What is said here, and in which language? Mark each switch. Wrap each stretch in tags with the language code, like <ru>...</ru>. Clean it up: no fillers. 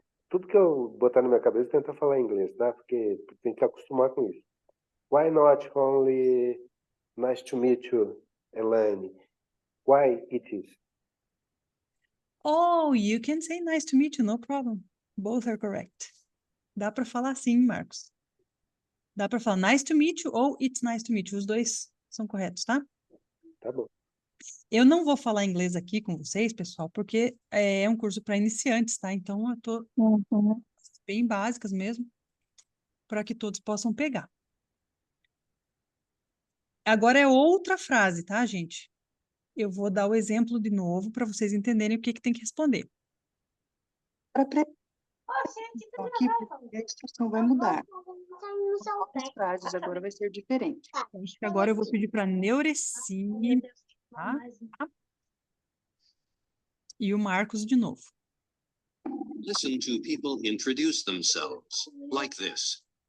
<pt>Tudo que eu botar na minha cabeça, tenta falar em inglês, tá? Porque tem que se acostumar com isso.</pt> <en>Why not only nice to meet you, Elaine? Why it is? Oh, you can say nice to meet you, no problem. Both are correct.</en> <pt>Dá para falar assim, Marcos. Dá para falar</pt> <en>nice to meet you</en> <pt>ou</pt> <en>it's nice to meet you.</en> <pt>Os dois são corretos, tá? Tá bom. Eu não vou falar inglês aqui com vocês, pessoal, porque é um curso para iniciantes, tá? Então eu tô Uhum. bem básicas mesmo, para que todos possam pegar. Agora é outra frase, tá, gente? Eu vou dar o exemplo de novo para vocês entenderem o que tem que responder. Então, aqui a instrução vai mudar. As frases agora vai ser diferente. Acho que agora eu vou pedir para Neureci, tá? E o Marcos de novo.</pt> <en>Listen to people introduce themselves like this.</en>